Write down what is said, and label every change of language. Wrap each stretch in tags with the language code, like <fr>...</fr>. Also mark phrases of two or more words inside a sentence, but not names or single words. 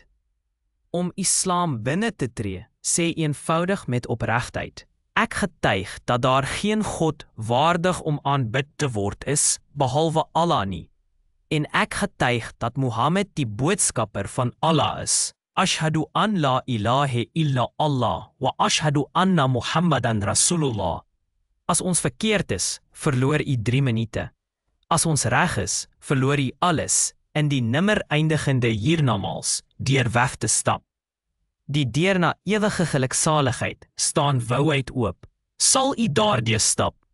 <af>Om Islam binne te tree, sê eenvoudig met opregtheid, ek getuig dat daar geen God waardig om aanbid te word is, behalwe Allah nie. En ek getuig dat Mohammed die boodskapper van Allah is.</af> <ar>أشهد أن لا إله إلا الله وأشهد أن محمدا رسول الله.</ar> <af>As ons verkeerd is, verloor u 3 minute. As ons reg is, verloor u alles in die nimmer eindigende hiernamaals deur weg te stap. Die deur na ewige geluksaligheid staan wouheid oop. Sal u daardeur stap?</af>